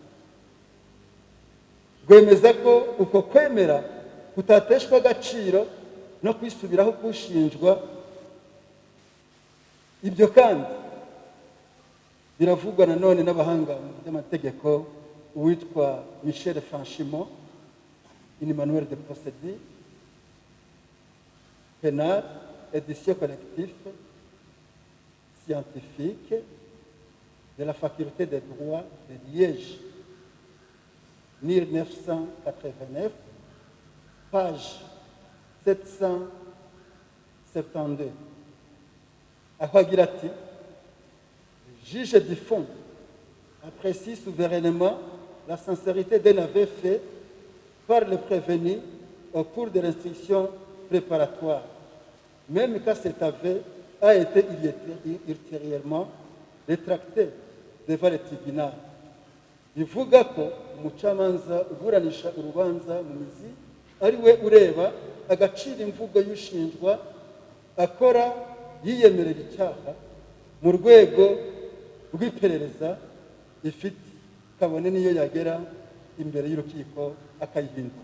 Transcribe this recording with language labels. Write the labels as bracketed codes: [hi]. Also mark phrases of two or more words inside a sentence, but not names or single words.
[rw] Rwemeza ko uko kwemera kutateshwa agaciro no kwisubiraho kushinjwa. Ibyo kandi biravugwa nanone n'abahanga mu by'amategeko, uwitwa Michel Franchimont, [fr] une manuel de procédure pénale, édition collective scientifique de la faculté de droit de Liège, 1989, page 772. [rw] Aho agira ati, [fr] juge du fond apprécie souverainement la sincérité d'un aveu fait par le prévenu au cours de l'instruction préparatoire, même quand cet aveu a été ultérieurement rétracté devant le tribunal. [rw] Bivuga ko umucamanza uburanisha urubanza mu mizi ari we ureba agaciro imvugo y'ushinjwa akora yiyemerera icyaha mu rwego rw'iperereza ifite, kabone niyo yagera imbere y'urukiko akayihindura.